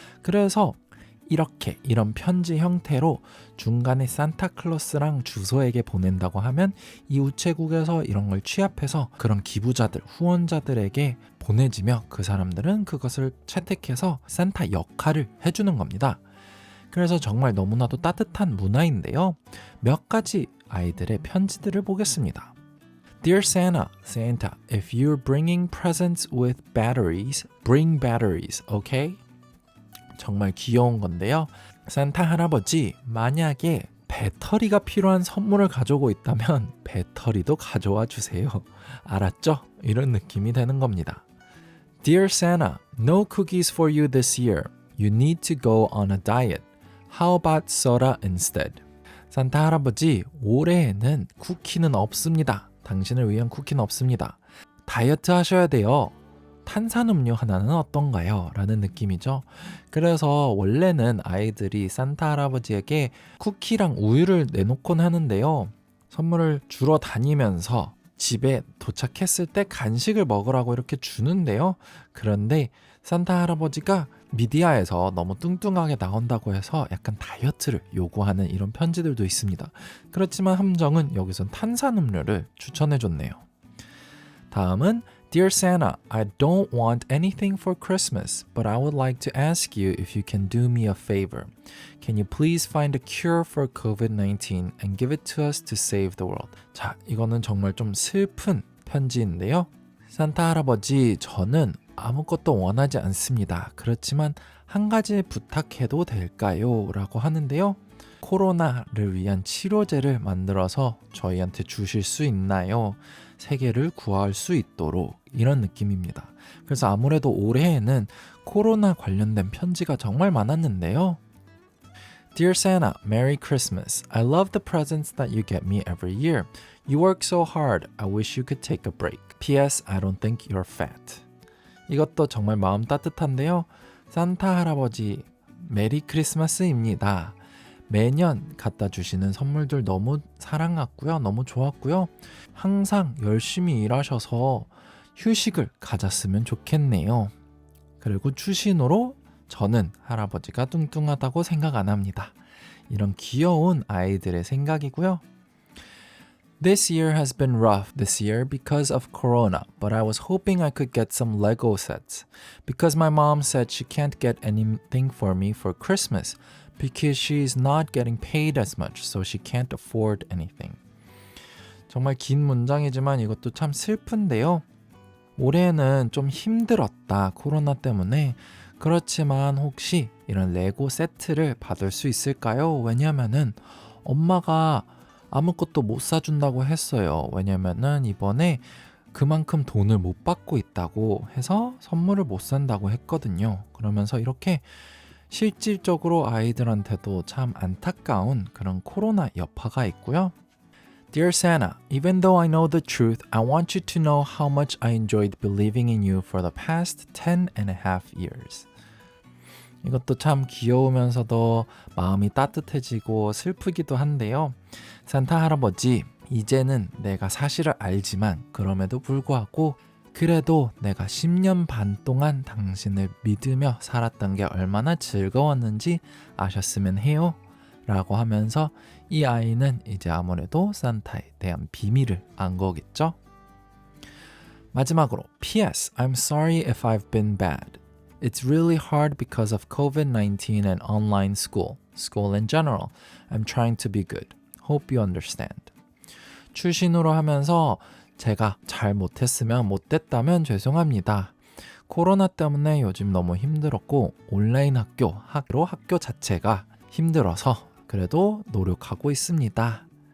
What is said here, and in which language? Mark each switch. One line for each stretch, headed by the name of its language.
Korean: 그래서 이런 편지 형태로 중간에 산타클로스랑 주소에게 보낸다고 하면 이 우체국에서 이런 걸 취합해서 그런 기부자들, 후원자들에게 보내지며 그 사람들은 그것을 채택해서 산타 역할을 해주는 겁니다. 그래서 정말 너무나도 따뜻한 문화인데요. 몇 가지 아이들의 편지들을 보겠습니다.
English: Dear Santa, if you're bringing presents with batteries, bring batteries, okay?
Korean: 정말 귀여운 건데요. 산타 할아버지, 만약에 배터리가 필요한 선물을 가져오고 있다면 배터리도 가져와 주세요. 알았죠? 이런 느낌이 되는 겁니다.
English: Dear Santa, no cookies for you this year. You need to go on a diet. How about soda instead?
Korean: 산타 할아버지, 올해에는 쿠키는 없습니다. 당신을 위한 쿠키는 없습니다. 다이어트 하셔야 돼요. 탄산음료 하나는 어떤가요? 라는 느낌이죠. 그래서 원래는 아이들이 산타 할아버지에게 쿠키랑 우유를 내놓곤 하는데요. 선물을 주러 다니면서 집에 도착했을 때 간식을 먹으라고 이렇게 주는데요. 그런데 산타 할아버지가 미디어에서 너무 뚱뚱하게 나온다고 해서 약간 다이어트를 요구하는 이런 편지들도 있습니다. 그렇지만 함정은 여기선 탄산음료를 추천해줬네요. 다음은
English: Dear Santa, I don't want anything for Christmas, but I would like to ask you if you can do me a favor. Can you please find a cure for COVID-19 and give it to us to save the world?
Korean: 자, 이거는 정말 좀 슬픈 편지인데요. 산타 할아버지, 저는 아무것도 원하지 않습니다. 그렇지만 한 가지 부탁해도 될까요? 라고 하는데요. 코로나를 위한 치료제를 만들어서 저희한테 주실 수 있나요? 세계를 구할 수 있도록 이런 느낌입니다. 그래서 아무래도 올해에는 코로나 관련된 편지가 정말 많았는데요.
English: Dear Santa, Merry Christmas. I love the presents that you get me every year. You work so hard. I wish you could take a break. P.S. I don't think you're fat.
Korean: 이것도 정말 마음 따뜻한데요. 산타 할아버지, 메리 크리스마스입니다. 매년 갖다 주시는 선물들 너무 사랑했고요. 너무 좋았고요. 항상 열심히 일하셔서 휴식을 가졌으면 좋겠네요. 그리고 추신호로 저는 할아버지가 뚱뚱하다고 생각 안 합니다. 이런 귀여운 아이들의 생각이고요.
English: This year has been rough this year because of Corona, but I was hoping I could get some Lego sets because my mom said she can't get anything for me for Christmas because she's not getting paid as much, so she can't afford anything.
Korean: 정말 긴 문장이지만 이것도 참 슬픈데요. 올해는 좀 힘들었다, 코로나 때문에. 그렇지만 혹시 이런 레고 세트를 받을 수 있을까요? 왜냐면은 엄마가 아무것도 못 사준다고 했어요. 왜냐면은 이번에 그만큼 돈을 못 받고 있다고 해서 선물을 못 산다고 했거든요. 그러면서 이렇게 실질적으로 아이들한테도 참 안타까운 그런 코로나 여파가 있고요.
English: Dear Santa, even though I know the truth, I want you to know how much I enjoyed believing in you for the past 10 and a half years.
Korean: 이것도 참 귀여우면서도 마음이 따뜻해지고 슬프기도 한데요. 산타 할아버지, 이제는 내가 사실을 알지만 그럼에도 불구하고 그래도 내가 10년 반 동안 당신을 믿으며 살았던 게 얼마나 즐거웠는지 아셨으면 해요. 라고 하면서 이 아이는 이제 아무래도 산타에 대한 비밀을 안 거겠죠? 마지막으로
English: P.S. I'm sorry if I've been bad. It's really hard because of COVID-19 and online school in general. I'm trying to be good. Hope you understand.
Korean: 추신호로 하면서 제가 잘 못됐다면 죄송합니다. 코로나 때문에 요즘 너무 힘들었고 온라인 학교 자체가 힘들어서 그래도 노력하고 있습니다.